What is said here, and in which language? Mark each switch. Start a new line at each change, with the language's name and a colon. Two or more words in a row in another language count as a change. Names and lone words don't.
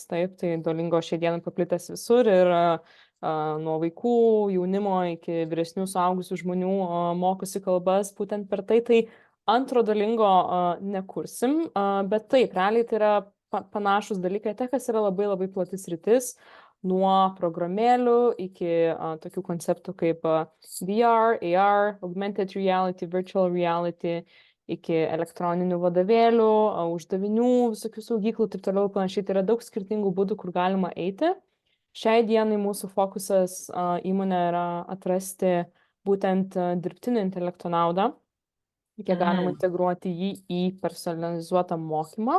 Lithuanian: Taip, tai Duolingo šiai dienai paplitęs visur ir nuo vaikų, jaunimo iki vyresnių suaugusių žmonių mokosi kalbas būtent per tai. Tai antro Duolingo nekursim, bet taip, realiai tai yra panašus dalykai. Edtechas yra labai labai platis sritis, nuo programėlių iki tokių konceptų kaip VR, AR,
English: augmented reality, virtual reality,
Lithuanian: iki elektroninių vadovėlių, uždavinių, visokių saugyklų, taip toliau panašiai. Tai yra daug skirtingų būdų, kur galima eiti. Šiai dienai mūsų fokusas įmonė yra atrasti būtent dirbtinio intelekto naudą, kiek galima integruoti jį į personalizuotą mokymą.